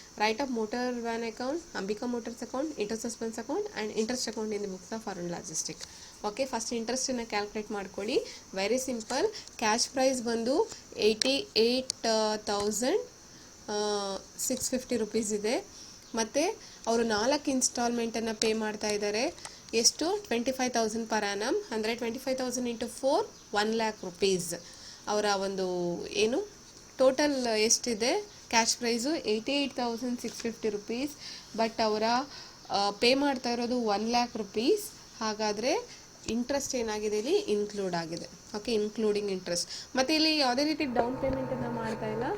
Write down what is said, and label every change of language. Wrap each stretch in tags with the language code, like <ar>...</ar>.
<en>Write off motor van account, Ambika motors account, inter suspense account and interest account in the books of Arun logistic.</en> <kn>Okay, first ಇಂಟ್ರೆಸ್ಟನ್ನು calculate ಮಾಡ್ಕೊಳ್ಳಿ.</kn> <en>Very simple.</en> <kn>Cash prize ಬಂದು 88,650 rupees ಇದೆ. ಮತ್ತು ಅವರು 4 ಇನ್ಸ್ಟಾಲ್ಮೆಂಟನ್ನು pay ಮಾಡ್ತಾ ಇದ್ದಾರೆ. ಎಷ್ಟು? 25,000 per annum. ಅಂದರೆ 25,000 into 4 1 lakh rupees. ಅವರ ಒಂದು ಏನು ಟೋಟಲ್ ಎಷ್ಟಿದೆ ಕ್ಯಾಶ್ ಪ್ರೈಸು 88,650 rupees. ಬಟ್ ಅವರ ಪೇ ಮಾಡ್ತಾ ಇರೋದು 1 lakh rupees. ಹಾಗಾದರೆ ಇಂಟ್ರೆಸ್ಟ್ ಏನಾಗಿದೆ ಇಲ್ಲಿ ಇನ್ಕ್ಲೂಡ್ ಆಗಿದೆ. Okay, including interest. ಮತ್ತು ಇಲ್ಲಿ ಯಾವುದೇ ರೀತಿ ಡೌನ್ ಪೇಮೆಂಟನ್ನು ಮಾಡ್ತಾ ಇಲ್ಲ.</kn>